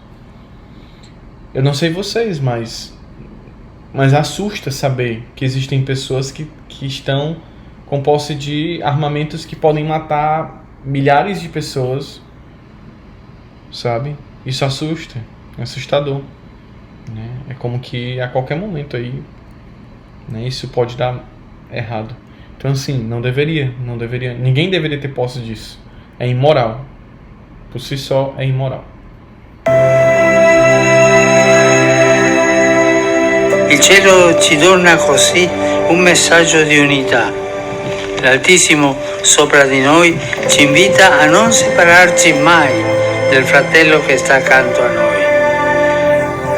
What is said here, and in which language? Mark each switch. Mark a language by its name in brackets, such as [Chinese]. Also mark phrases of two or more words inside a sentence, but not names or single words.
[Portuguese] Eu não sei vocês, mas assusta saber que existem pessoas que estão com posse de armamentos que podem matar milhares de pessoas, sabe? Isso assusta, é assustador, né? É como que a qualquer momento aí, né, isso pode dar errado. Então assim, não deveria, ninguém deveria ter posse disso. É imoral, por si só é imoral. [Italian] Il cielo ci dona così un messaggio di unità. L'Altissimo sopra di noi ci invita a non separarci mai del fratello che sta accanto a noi.